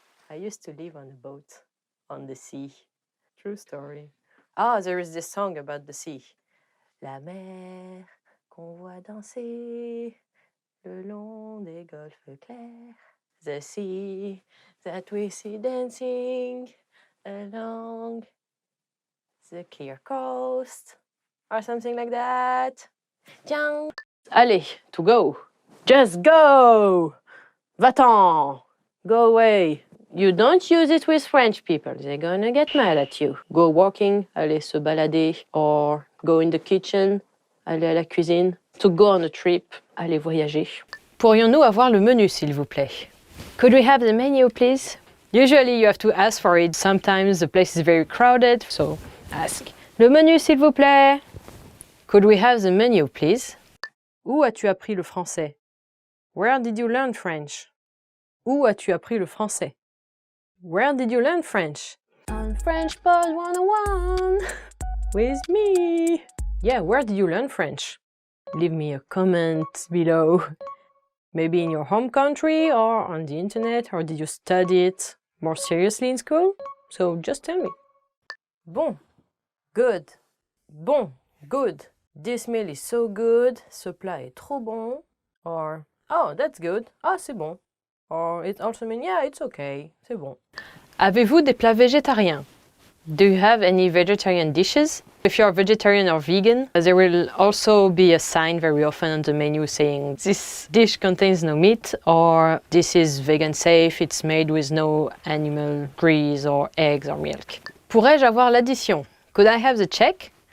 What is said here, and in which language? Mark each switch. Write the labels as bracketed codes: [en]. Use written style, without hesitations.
[en] I used to live on a boat on the sea. True story. Ah, there is this song about the sea. [fr] La mer qu'on voit danser le long des golfes clairs. [en] The sea that we see dancing along the clear coast. Or something like that. Tiens. Allez, to go. Just go. Va-t'en. Go away. You don't use it with French people. They're gonna get mad at you. Go walking, [fr] aller se balader, [en] or go in the kitchen, [fr] aller à la cuisine. [en] To go on a trip, [fr] aller voyager. Pourrions-nous avoir le menu, s'il vous plaît? [en] Could we have the menu, please? Usually you have to ask for it. Sometimes the place is very crowded, so ask. [fr] Le menu, s'il vous plaît? [en] Could we have the menu, please? [fr] Où as-tu appris le français? [en] Where did you learn French? [fr] Où as-tu appris le français? [en] Where did you learn French? On French Pod 101 with me. Yeah, where did you learn French? Leave me a comment below. Maybe in your home country or on the internet, or did you study it more seriously in school? So just tell me. Bon, good. Bon, good. This meal is so good. [fr] Ce plat est trop bon. [en] Or, oh, that's good. [fr] Ah, c'est bon. [en] Or it also means, yeah, it's okay. [fr] C'est bon. Avez-vous des plats végétariens? [en] Do you have any vegetarian dishes? If you're vegetarian or vegan, there will also be a sign very often on the menu saying this dish contains no meat, or this is vegan safe, it's made with no animal grease or eggs or milk. [fr] Pourrais-je avoir l'addition? [en] Could I have the check?